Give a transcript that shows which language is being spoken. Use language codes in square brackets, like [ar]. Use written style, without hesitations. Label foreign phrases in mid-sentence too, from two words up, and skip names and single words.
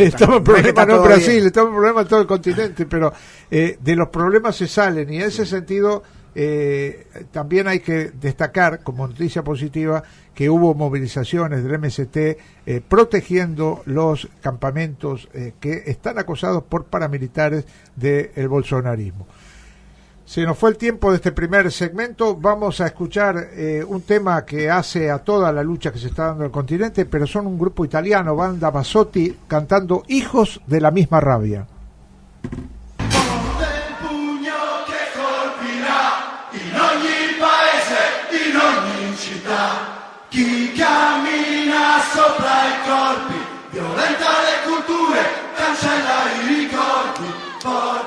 [es] estamos en problemas no en Brasil, estamos en problemas en todo el continente, pero de los problemas se salen, y en ese sentido también hay que destacar como noticia positiva que hubo movilizaciones del MST protegiendo los campamentos que están acosados por paramilitares del bolsonarismo. Se nos fue el tiempo de este primer segmento. Vamos a escuchar un tema que hace a toda la lucha que se está dando en el continente, pero son un grupo italiano, Banda Bassotti, cantando Hijos de la misma rabia. [it] In ogni paese, in ogni città, chi cammina sopra i corpi, violenta le culture, cancella i ricordi, forte